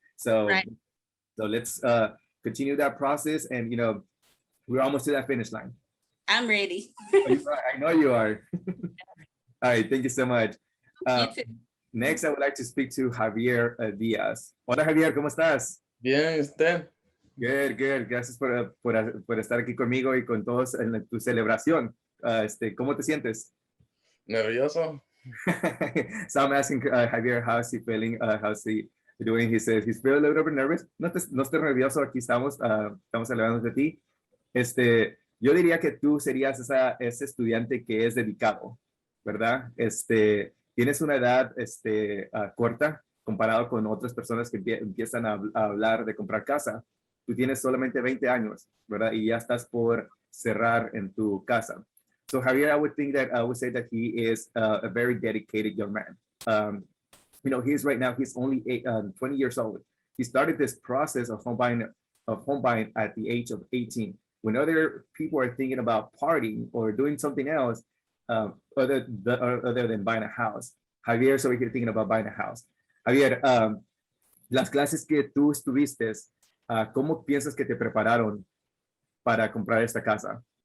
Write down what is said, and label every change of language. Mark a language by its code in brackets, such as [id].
[en] So, so let's continue that process. And, you know, we're almost to that finish line. I'm ready. I know you are. All right, thank you so much. Next, I would like to speak to Javier Diaz. [es] Hola, Javier, ¿cómo estás? Bien, ¿usted? [en] Good, good. [es] Gracias por estar aquí conmigo y con todos en tu celebración. ¿Cómo te sientes? Nervioso. [en] So I'm asking Javier, how's he feeling? How's he doing? He says he's feeling a little bit nervous. [es] No estés nervioso, aquí estamos celebrando de ti. Yo diría que tú serías ese estudiante que es dedicado, ¿verdad? Tienes una edad corta comparado con otras personas que empiezan a hablar de comprar casa. Tú tienes solamente 20 años, ¿verdad? Y ya estás por cerrar en tu casa. [en] So Javier, I would say that he is a very dedicated young man. You know, he's only 20 years old. He started this process of home buying at the age of 18. When other people are thinking about partying or doing something else other than buying a house, Javier's over here thinking about buying a house. [es] Javier, las clases que tú estuviste, ¿cómo piensas que te prepararon para comprar esta casa?